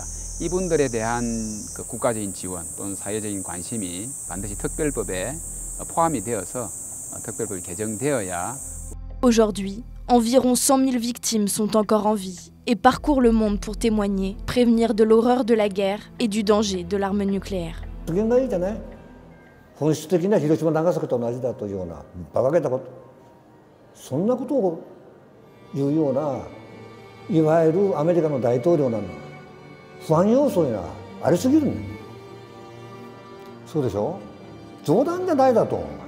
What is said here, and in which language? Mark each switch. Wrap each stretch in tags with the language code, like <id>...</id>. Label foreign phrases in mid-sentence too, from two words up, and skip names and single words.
<ko>이분들에 대한 그 국가적인 지원 또는 사회적인 관심이 반드시 특별법에 포함이 되어서 특별법이 개정되어야.</ko> <fr>Aujourd'hui, environ 100 000 victimes sont encore en vie et parcourent le monde pour témoigner, prévenir de l'horreur de la guerre et du danger de l'arme nucléaire.</fr> <ja>本質的な広島長崎と同じだというような馬鹿げたことそんなことを言うようないわゆるアメリカの大統領なの不安要素がありすぎるんそうでしょ冗談じゃないだと</ja>